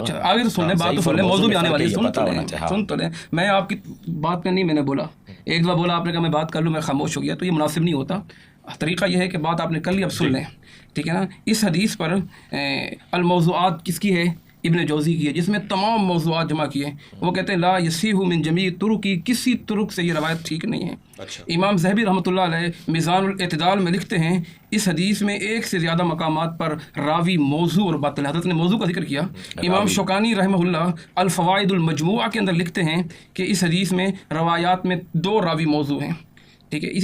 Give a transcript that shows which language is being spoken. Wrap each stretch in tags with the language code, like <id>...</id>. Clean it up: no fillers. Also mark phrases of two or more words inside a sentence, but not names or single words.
<ur>آگے تو سن لیں، بات تو سن لیں، موضوع بھی آنے والی ہے، سن تو لیں۔ میں آپ کی بات میں نہیں، میں نے بولا ایک دفعہ بولا آپ نے کہا میں بات کر لوں، میں خاموش ہو گیا، تو یہ مناسب نہیں ہوتا۔ طریقہ یہ ہے کہ بات آپ نے کر لی، اب سن لیں، ٹھیک ہے نا۔ اس حدیث پر الموضوعات کس کی ہے؟ ابن جوزی کی ہے، جس میں تمام موضوعات جمع کیے۔</ur> <ar>وہ کہتے ہیں لا یصیح من جمیع طرقی،</ar> <ur>کسی طرق سے یہ روایت ٹھیک نہیں ہے۔</ur> <ar>امام ذہبی رحمۃ اللہ علیہ میزان الاعتدال میں لکھتے ہیں اس حدیث میں 1 سے زیادہ مقامات پر راوی موضوع اور باطل، حضرت نے موضوع کا ذکر کیا۔ امام شوکانی رحمہ اللہ الفوائد المجموعہ کے اندر لکھتے ہیں کہ اس حدیث میں روایات میں 2 راوی موضوع ہیں، ٹھیک ہے۔</ar>